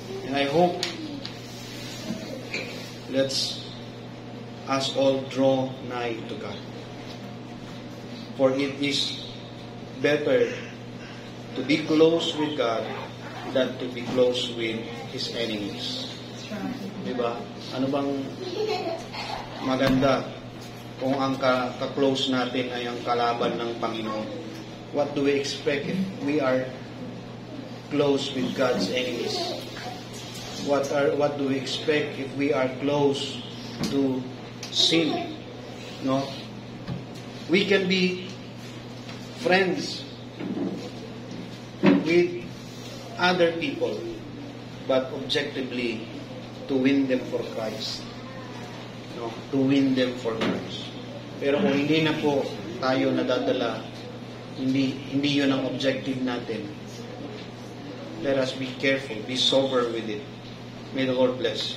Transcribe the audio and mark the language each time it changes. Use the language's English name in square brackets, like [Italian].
[English] And I hope let's us all draw nigh to God. For it is better to be close with God than to be close with His enemies. [Filipino] Diba? Ano bang maganda kung ang ka-close natin ay ang kalaban ng Panginoon? [English] What do we expect if we are close with God's enemies? What do we expect if we are close to sin? No? We can be friends with other people, but objectively to win them for Christ. No? To win them for Christ. [Filipino] Pero kung hindi na po tayo nadadala, hindi yun ang objective natin. [English] Let us be careful, be sober with it. May the Lord bless.